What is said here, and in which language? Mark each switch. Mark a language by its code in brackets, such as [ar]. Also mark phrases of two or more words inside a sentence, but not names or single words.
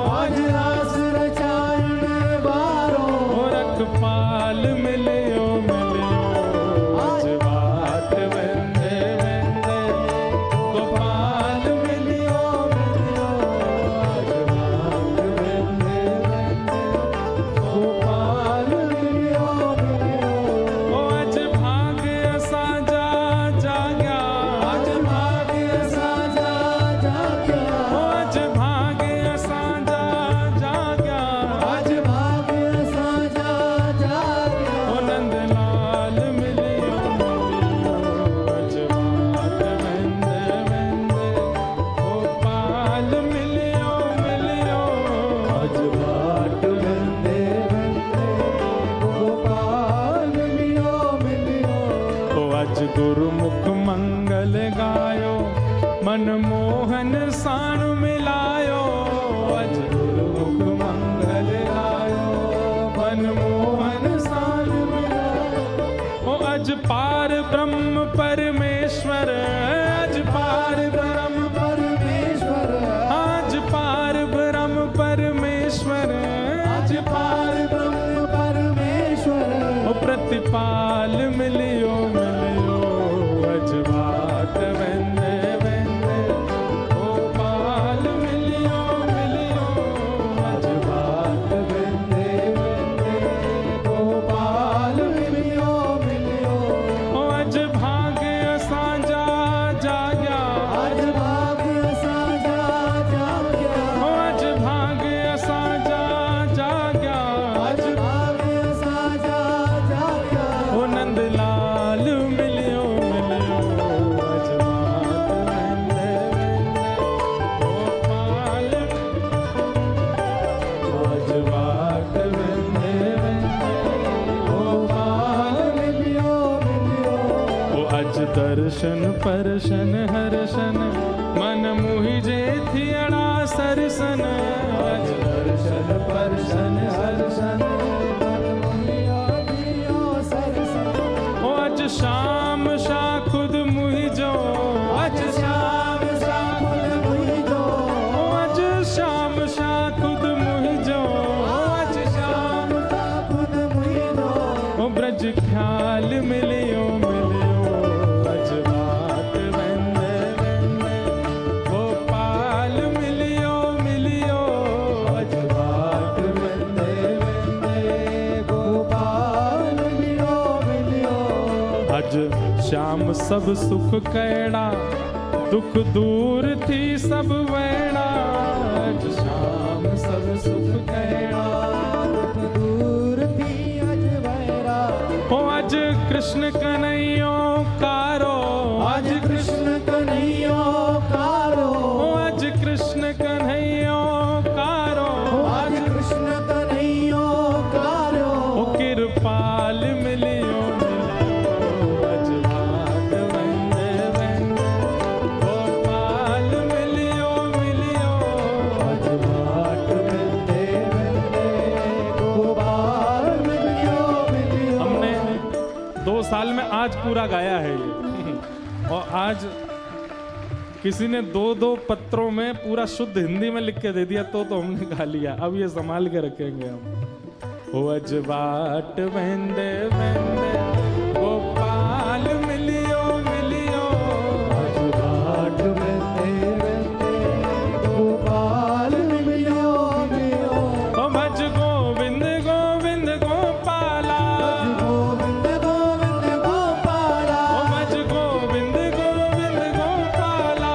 [sd] आज रास रचायण वारो रखपाल मिलियो मिलियो आज बाट वेंदे वेंदे गोपाल मिलियो मिलियो आज बाट वेंदे वेंदे गोपाल मिलियो मिलियो आज भाग्य असांजा जाग्या आज भाग्य साजा जाग्या आज भाग्य असांजा जाग्या आज भाग्य साजा जाग्या नंदलाल मिलियो मिलियो आज बाट वेंदे वेंदे गोपाल मिलियो मिलियो आज बाट वेंदे वेंदे गोपाल मिलियो मिलियो आज गुरुमुख मंगल गायो मनमोहन साण मिलायो आज गुरुमुख मंगल गायो मनमोहन साण मिलायो आज पार ब्रह्म परमेश्वर आज पार ब्रह्म परमेश्वर आज पार ब्रह्म परमेश्वर आज पार ब्रह्म परमेश्वर प्रतिपाल मिलियो मिलियो आज बाट वेंदे वेंदे गोपाल मिलियो मिलियो आज बाट वेंदे वेंदे गोपाल मिलियो मिलियो आज भाग्य असांजा जाग्या आज भाग्य साजा जाग्या आज भाग्य असांजा जाग्या आज भाग्य साजा जाग्या नंदलाल मिलियो मिलियो आज बाट वेंदे वेंदे गोपाल आज बाट वेंदे वेंदे गोपाल मिलियो मिलियो आज दर्शन परशन हर्षन मन मुहि जे थियड़ा सरसन आज दर्शन परशन हर्षन मन मुहिया दियो सरसन आज शाम शा खुद मुहि जो आज श्याम साकुल मुहि जो आज शाम शा खुद मुहि जो आज श्याम साकुल मुहि जो ब्रज ख्याल मिलियो मिलियो आज बाट वेंदे वेंदे गोपाल मिलियो मिलियो आज बाट वेंदे वेंदे गोपाल मिलियो मिलियो आज श्याम सब सुख कैड़ा दुख दूर थी सब वैड़ा आज श्याम सब सुख कैड़ा दुख दूर थी अज वैरा आज कृष्ण कन्हैयो कारो आज कृष्ण कन्हैयो कारो आज कृष्ण कन्हैयो कारो आज कृष्ण कन्हैयो कारो कृपाल मिलियो मिलियो आज बाट वेंदे वेंदे गोपाल मिलियो मिलियो आज बाट वेंदे वेंदे गोपाल मिलियो मिलियो [hi] हमने 2 साल में आज पूरा गाया है ये और आज किसी ने 2-2 पत्रों में पूरा शुद्ध हिंदी में लिख के दे दिया तो हमने गा लिया। अब ये संभाल के रखेंगे हम। [sd] आज बाट वेंदे वेंदे गोपाल मिलियो मिलियो आज बाट वेंदे वेंदे गोपाल मिलियो मिलियो [hi] भज गोविंद गोविंद गोपाला गोविंद गोविंद गोपाला भज गोविंद गोविंद गोपाला